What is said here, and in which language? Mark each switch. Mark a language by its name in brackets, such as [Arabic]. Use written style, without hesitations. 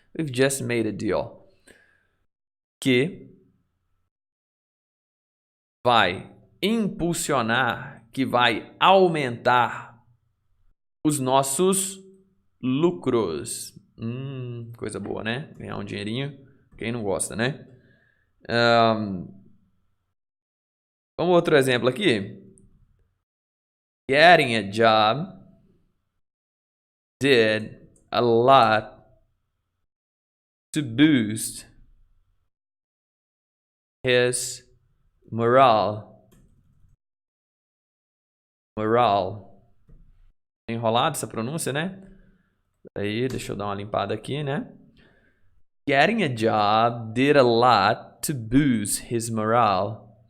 [English] We've just made a deal. [Portuguese] Que vai impulsionar, que vai aumentar os nossos lucros. Coisa boa, né? Ganhar um dinheirinho. Quem não gosta, né? Vamos outro exemplo aqui. [English] Getting a job did a lot to boost his morale. [Portuguese] Enrolado essa pronúncia, né? Aí, deixa eu dar uma limpada aqui, né? [English] Getting a job did a lot to boost his morale.